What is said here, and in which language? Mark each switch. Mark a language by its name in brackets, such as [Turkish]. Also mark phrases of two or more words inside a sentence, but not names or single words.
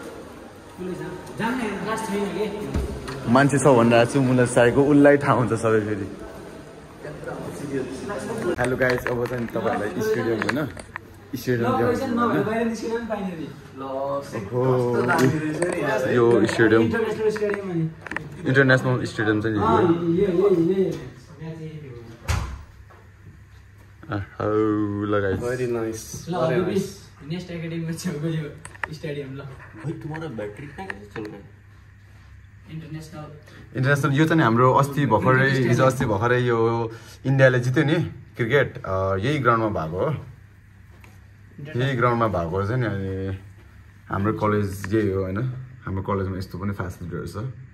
[Nepali] मान्छे छ भनिरहेको छु मुला साईको उसलाई थाहा हुन्छ सबै फेरि [English] hello guys [Nepali] अब चाहिँ तपाईहरुलाई स्टेडियम हैन स्टेडियम यो स्टेडियम [English] international stadium [Nepali] चाहिँ [English] Very nice. [Nepali] नेस्ट एकेडमी छेउको यो स्टेडियम ल [Hindi] भाइ तुम्हारा बैटरी कहाँ चल रहा है [Nepali] इन्टरनेसनल यो चाहिँ हाम्रो अस्ति भर्खरै हिजो अस्ति भर्खरै यो इन्डियाले जित्यो नि क्रिकेट यही ग्राउन्डमा भएको हो यही ग्राउन्डमा भएको चाहिँ नि अनि हाम्रो कलेज यही हो हैन हाम्रो कलेजमा यस्तो पनि फेसिलिटीहरु छ